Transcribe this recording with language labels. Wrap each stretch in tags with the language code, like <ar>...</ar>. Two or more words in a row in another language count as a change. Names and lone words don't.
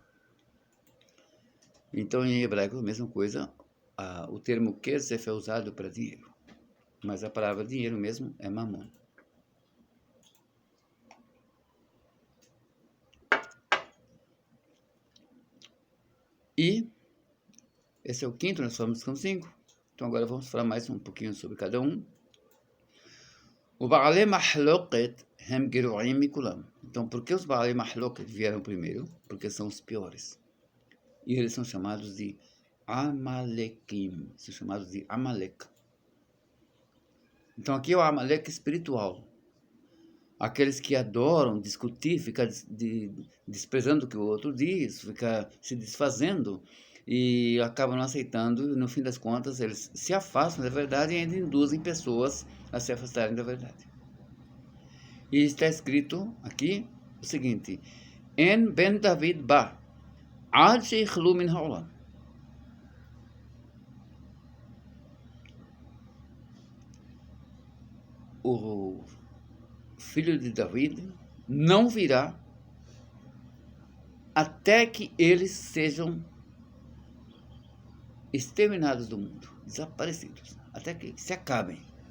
<pt>Então, em hebraico, a mesma coisa, o termo kesef é usado para dinheiro, mas a palavra dinheiro mesmo é mamon. E esse é o quinto, nós falamos com 5. Então agora vamos falar mais um pouquinho sobre cada um.</pt> <he>O בעלי מחלוקת הם גרועים מכולם.</he> <pt>Então, por que os</pt> <he>בעלי מחלוקת</he> <pt>vieram primeiro? Porque são os piores. E eles são chamados de Amalekim. São chamados de Amalek. Então aqui é o Amalek espiritual. Aqueles que adoram discutir, ficar desprezando o que o outro diz, ficar se desfazendo e acabam não aceitando, e no fim das contas eles se afastam da verdade e ainda induzem pessoas a se afastarem da verdade. E está escrito aqui o seguinte:</pt> <he>אין בן דוד בא, עד שיכלו מן העולם.</he> <pt>O filho de David não virá até que eles sejam exterminados do mundo, desaparecidos, até que se acabem.</pt>